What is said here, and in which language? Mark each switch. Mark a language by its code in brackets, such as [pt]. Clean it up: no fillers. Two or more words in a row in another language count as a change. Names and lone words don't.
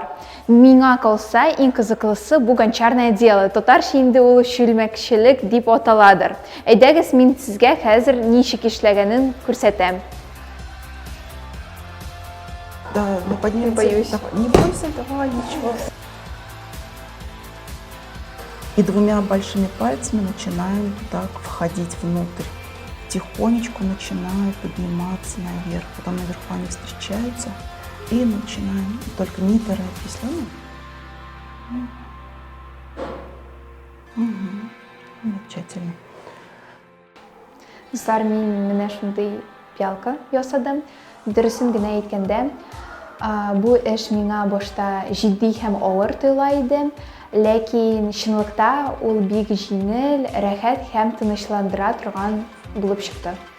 [tt] Миңа калса, иң кызыклысы бу [ru] гончарное дело. [tt] Татарча инде ул чүлмәкчелек дип аталадыр. Әйдәгез, мин сезгә хәзер ничек эшләгәнен күрсәтәм. [ru] Да, ну поднимите. Не боюсь. Не бойся, давай, ничего. И двумя большими пальцами начинаем так входить внутрь. Тихонечку начинаю подниматься наверх, потом наверху они встречаются и начинаем, только не торопись, ладно? Замечательно. [tt] Дуслар, мин менә шундый пиалка ясадым. Дөресен генә әйткәндә, бу эш миңа башта җитди һәм авыр тоела иде, ләкин чынлыкта ул бик җиңел, рәхәт һәм тынычландыра торган булып чыкты.